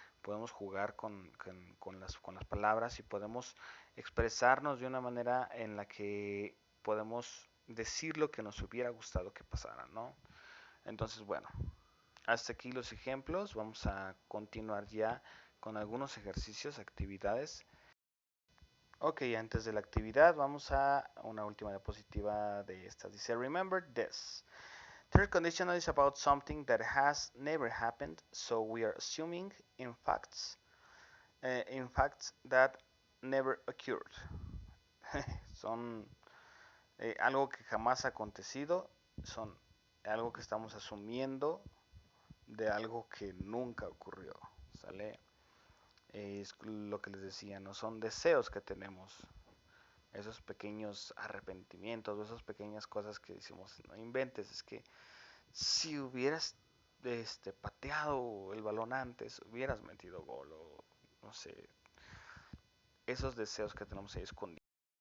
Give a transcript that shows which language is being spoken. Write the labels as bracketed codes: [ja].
[es] Podemos jugar con las palabras y podemos expresarnos de una manera en la que podemos decir lo que nos hubiera gustado que pasara, ¿no? Entonces, bueno, hasta aquí los ejemplos. Vamos a continuar ya con algunos ejercicios, actividades. Ok, antes de la actividad vamos a una última diapositiva de esta. Dice, [en] remember this. Third conditional is about something that has never happened, so we are assuming in facts that never occurred. [es] Son algo que jamás ha acontecido, son algo que estamos asumiendo de algo que nunca ocurrió, ¿sale? Es lo que les decía, no son deseos que tenemos, esos pequeños arrepentimientos, esas pequeñas cosas que decimos, no inventes, es que si hubieras pateado el balón antes, hubieras metido gol o no sé, esos deseos que tenemos ahí escondidos.